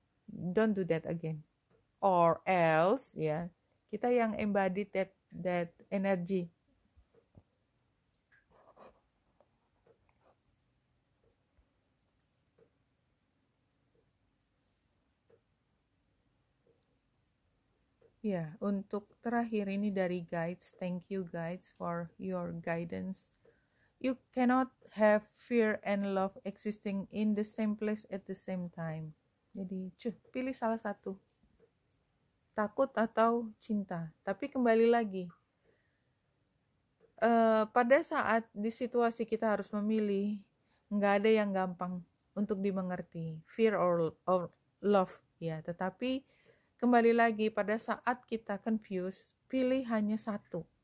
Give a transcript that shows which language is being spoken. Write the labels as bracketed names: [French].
[English] Don't do that again. Or else, ya, kita yang embody that energy. [Indonesian] Ya, untuk terakhir ini dari guides. [English] Thank you guides for your guidance. You cannot have fear and love existing in the same place at the same time. [Indonesian] Jadi, pilih salah satu. Takut atau cinta. Tapi kembali lagi, pada saat di situasi kita harus memilih, nggak ada yang gampang untuk dimengerti. Fear or love, ya. Tetapi kembali lagi, pada saat kita confused, pilih hanya satu.